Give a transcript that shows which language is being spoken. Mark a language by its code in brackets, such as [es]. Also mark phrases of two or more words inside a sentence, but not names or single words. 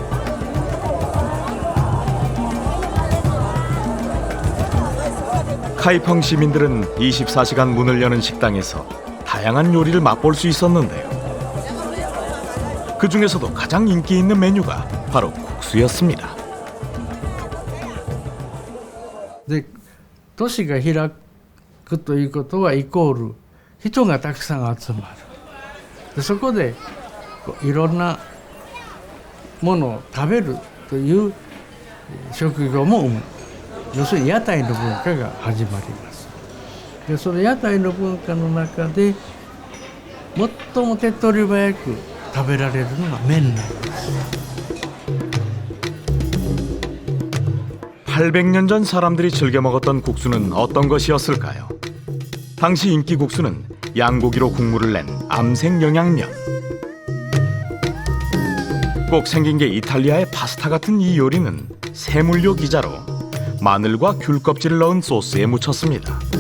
[ko] 카이펑 시민들은 24시간 문을 여는 식당에서 다양한 요리를 맛볼 수 있었는데요. 그 중에서도 가장 인기 있는 메뉴가 바로 국수였습니다. [ja] で都市が開くということはイコール人がたくさん集まる。でそこでいろんなものを食べるという職業も生む。要するに屋台の文化が始まります。でその屋台の文化の中で最も手っ取り早く食べられるのが麺なんです。 [ko] 800년 전 사람들이 즐겨 먹었던 국수는 어떤 것이었을까요? 당시 인기 국수는 양고기로 국물을 낸 암색 영양면. 꼭 생긴 게 이탈리아의 파스타 같은 이 요리는 세물료 기자로 마늘과 귤 껍질을 넣은 소스에 묻혔습니다.